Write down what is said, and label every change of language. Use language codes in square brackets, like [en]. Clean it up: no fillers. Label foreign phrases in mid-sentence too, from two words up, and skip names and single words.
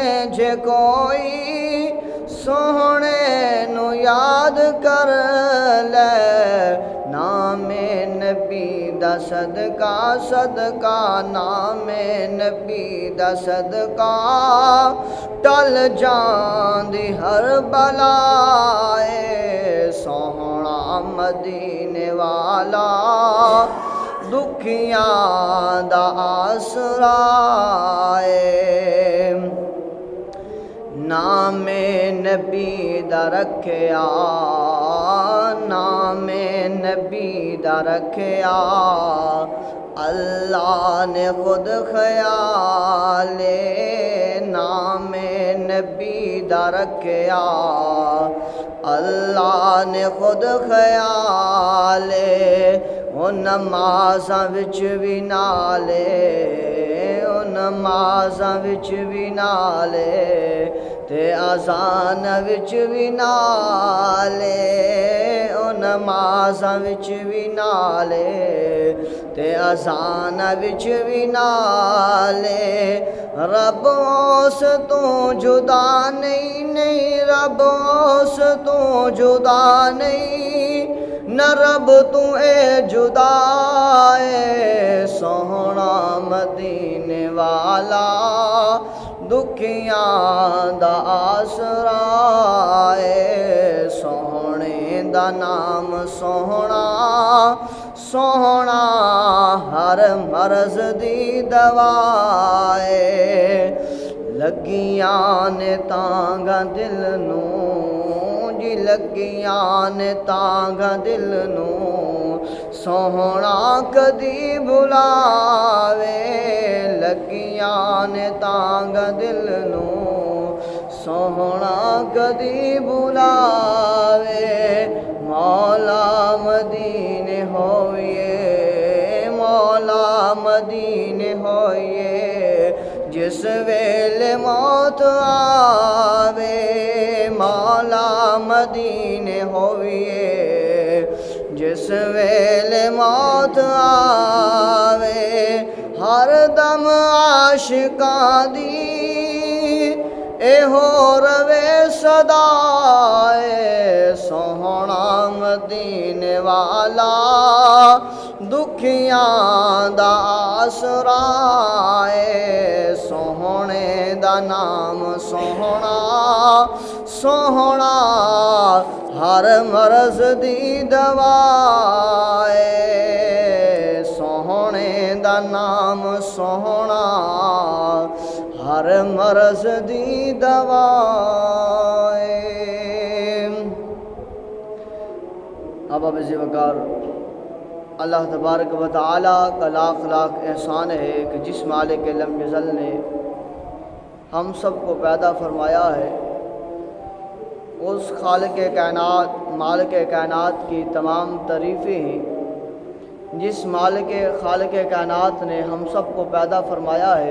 [pa] جے کوئی سوہنے نو یاد کر لے نام نبی دا صدقہ صدقہ نام نبی دا صدقہ ٹل جاندی ہر بلائے سوہنا مدینے والا دکھیاں دا آسرا ہے نام نبی دا رکھیا نام نبی دا رکھیا اللہ نے خود خیال نام نبی دا رکھیا اللہ نے خود خیال او نمازاں وچ وی نالے او نمازاں وچ وی نالے تے اذان وچ وی نالے او نمازاں وچ وی نالے تے اذان وچ وی نالے رب اس تو جدا نہیں نہیں رب اس تو جدا نہیں نہ رب تو اے جدا اے سوہنا مدینے والا دکھیاں دا آسرا اے سوہنے دا نام سوہنا سوہنا ہر مرض دی دوا اے لگیاں نے تانگاں دل نو جی لگیاں نے تانگاں دل نو سوہنا کدی بھلاوے لگیاں نے تانگاں دل نو سوہنا کدی بھلاوے مولا مدینے ہوئیے مولا مدینے ہوئیے جس ویلے موت آوے مولا مدینے ہوئیے جس ویلے موت آوے ہر دم عاشقاں دی اے ہو روے صدا اے سوہنا مدینے والا دکھیاں دا آسرا اے سوہنے دا نام سوہنا سوہنا ہر مرض دی دوا اے سوہنے دا نام سوہنا ہر مرض دی دوا اے [ur] اب عزیز وقار [ar] اللہ تبارک و تعالیٰ [ur] کا لاکھ لاکھ احسان ہے کہ جس مالک لم یزل نے ہم سب کو پیدا فرمایا ہے، اس خالق کائنات مالک کائنات کی تمام تعریفیں ہیں جس خالق کائنات نے ہم سب کو پیدا فرمایا ہے۔